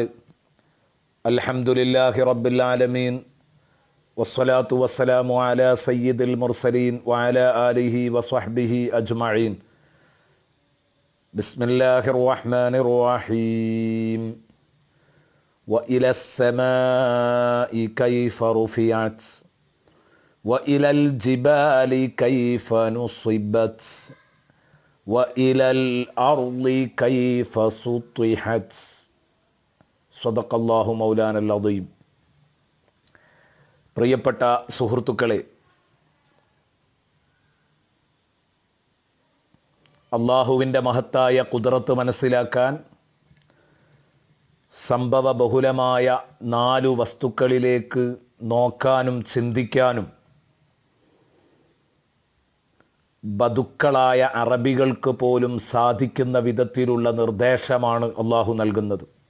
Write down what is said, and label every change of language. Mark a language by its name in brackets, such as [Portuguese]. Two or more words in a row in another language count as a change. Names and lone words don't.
[Arabic] الحمد لله رب العالمين والصلاة والسلام على سيد المرسلين وعلى آله وصحبه أجمعين. بسم الله الرحمن الرحيم. وإلى السماء كيف رفعت وإلى الجبال كيف نصبت وإلى الأرض كيف سطحت صدق الله مولانا العظيم. [Malayalam] പ്രിയപ്പെട്ട സുഹൃത്തുക്കളെ, അള്ളാഹുവിൻ്റെ മഹത്തായ ഖുദ്റത്ത് മനസ്സിലാക്കാൻ സംഭവ ബഹുലമായ 4 വസ്തുക്കളിലേക്ക് നോക്കാനും ചിന്തിക്കാനും ബദുക്കളായ അറബികൾക്ക് പോലും സാധിക്കുന്ന വിധത്തിലുള്ള നിർദ്ദേശമാണ് അള്ളാഹു നൽകുന്നത്.